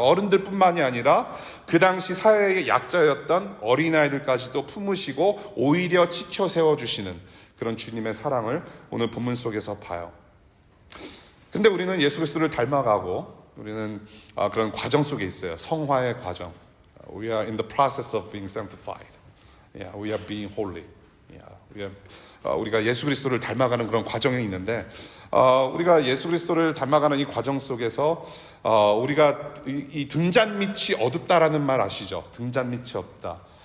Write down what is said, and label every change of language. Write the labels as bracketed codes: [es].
[ko] 어른들뿐만이 아니라 그 당시 사회의 약자였던 어린아이들까지도 품으시고 오히려 지켜 세워주시는 그런 주님의 사랑을 오늘 본문 속에서 봐요. 근데 우리는 예수 그리스도를 닮아가고 우리는 그런 과정 속에 있어요. 성화의 과정. [en] We are in the process of being sanctified. Yeah, we are being holy. [ko] Yeah, 우리가 예수 그리스도를 닮아가는 그런 과정이 있는데 우리가 예수 그리스도를 닮아가는 이 과정 속에서 우리가 이 등잔 밑이 어둡다라는 말 아시죠? 등잔 밑이 없다.